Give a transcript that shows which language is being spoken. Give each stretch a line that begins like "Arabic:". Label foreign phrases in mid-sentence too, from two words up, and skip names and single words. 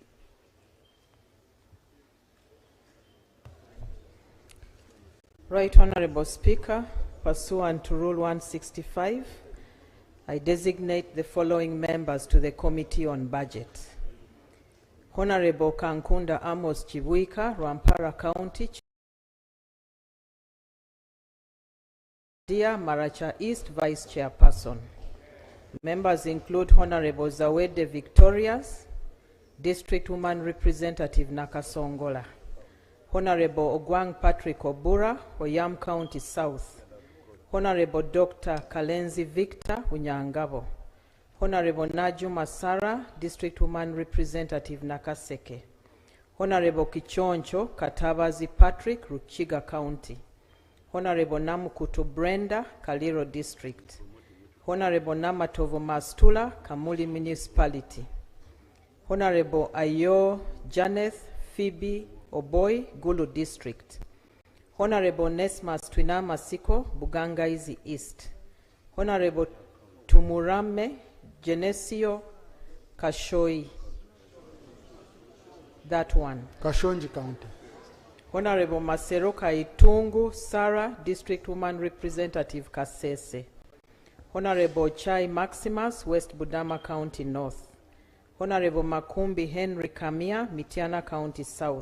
English: Right Honorable Speaker, pursuant to Rule 165, I designate the following members to the Committee on Budget. Honorable Kankunda Amos Chibuika, Rwampara County, Dear Maracha East Vice Chairperson. Members include Honorable Zawede Victorias, District Woman Representative Nakasongola, Honorable Ogwang Patrick Obura, Oyam County South, Honorable Dr. Kalenzi Victor, Unyangabo, Honorable Naju Masara, District Woman Representative Nakaseke, Honorable Kichoncho Katabazi Patrick, Ruchiga County, Honorable Namukutu Brenda, Kaliro District, Honorable Namatovo Mastula, Kamuli Municipality, Honorable Ayo Janeth Phoebe Oboy, Gulu District, Honorable Nesmas Twinama Siko, Bugangaizi East, Honorable Tumurame Genesio Kashoi, that one. Kashonji County. Honorable Masero Kaitungu Sarah, District Woman Representative Kasese. Honorable Chai Maximus, West Budama County North. Honorable Makumbi Henry Kamia, Mitiana County South.